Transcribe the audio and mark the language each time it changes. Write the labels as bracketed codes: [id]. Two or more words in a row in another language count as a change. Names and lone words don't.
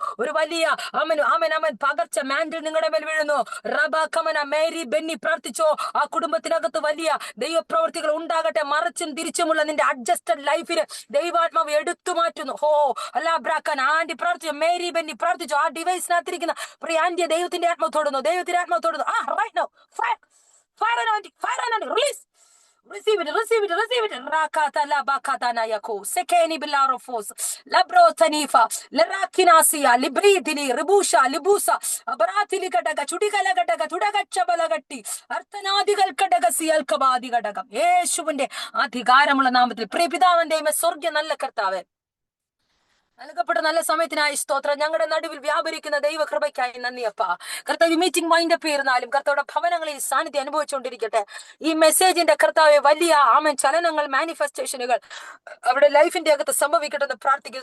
[ml] ഒരു വലിയ പകർച്ച മാൻഡിൽ നിങ്ങളുടെ മേൽ വീഴുന്നു. മേരി ബെന്നി പ്രാർത്ഥിച്ചോ. ആ കുടുംബത്തിനകത്ത് വലിയ ദൈവപ്രവർത്തികൾ ഉണ്ടാകട്ടെ. മറിച്ചും തിരിച്ചുമുള്ള നിന്റെ [en] adjusted life [ml] ദൈവാത്മാവ് എടുത്തു മാറ്റുന്നു. ആന്റി പ്രാർത്ഥിച്ചോ, മേരി ബെന്നി പ്രാർത്ഥിച്ചോ. ആ ഡിവൈസിനകത്തിരിക്കുന്ന പ്രിയ ആന്റിയെ ദൈവത്തിന്റെ ആത്മാവ് തൊടുന്നു. [en] Right now, fire anointing, release. Receive it. Rakata la bakata na yako. Sekeni bilarofos. Labro tanifa. Lerakinasia. Libridini. Ribusha. Libusa. Abaratili kadaga. Chudikala kadaga. Tudagacha balagatti. Arthanadigal kadaga. Siyal kabadi kadaga. [ml] യേശുവിന്റെ അധികാരമുള്ള നാമത്തിൽ പ്രിയപിതാവിന്റെ സ്വർഗ്ഗ നല്ല കർത്താവേ, നൽകപ്പെട്ട നല്ല സമയത്തിനായി സ്തോത്രം. ഞങ്ങളുടെ നടുവിൽ വ്യാപരിക്കുന്ന ദൈവകൃപയ്ക്കായി നന്ദി അപ്പ. കർത്താവ് [en] meeting mind up [ml] ചെയ്യുന്നാലും കർത്താവിടെ ഭവനങ്ങളിൽ സാന്നിധ്യം അനുഭവിച്ചുകൊണ്ടിരിക്കട്ടെ. ഈ മെസ്സേജിന്റെ കർത്താവ് വലിയ ചലനങ്ങൾ, മാനിഫെസ്റ്റേഷനുകൾ അവരുടെ ലൈഫിന്റെ അകത്ത് സംഭവിക്കട്ടെ എന്ന് പ്രാർത്ഥിക്കുന്നു.